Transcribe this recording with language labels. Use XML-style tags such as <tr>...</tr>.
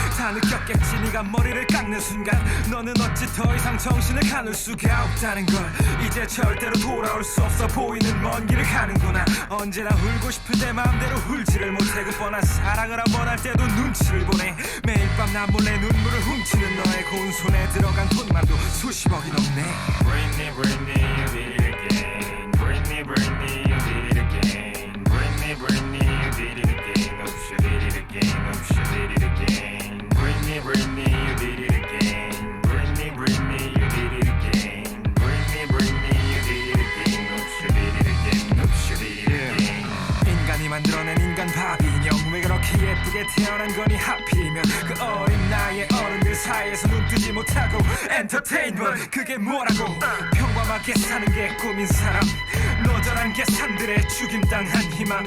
<ko>다 느꼈겠지 네가 머리를 깎는 순간. 너는 어찌 더 이상 정신을 가눌 수가 없다는 걸. 이제 절대로 돌아올 수 없어 보이는 먼 길을 가는구나. 언제나 울고 싶을 때 마음대로 울지를 못해. 그 뻔한 사랑을 한번 할 때도 눈치를 보내. 매일 밤 나 몰래 눈물을 훔치는 너의 고운 손에 들어간 돈만도 수십억이 넘네.</ko> <en>Britney, Britney, you did it again. Britney, Britney, you did it again. Britney, Britney, you did it again. Oh, she did it again. Oh, she did it again. Britney, Britney, you did it again. Britney, Britney, you did it again. Britney, Britney, you did it again. Oh, she did it again. Oh, she did it again.</en> <ko>인간이 만들어낸 인간 바비 인형. 왜 그렇게 예쁘게 태어난 거니 하필이면. 그 어린 나이에 어른들 사이에서 눈 뜨지 못하고 엔터테인먼트 그게 뭐라고. 평범하게 사는 게 꿈인 사람. 노절한 계산들에 죽임당한 희망.</ko>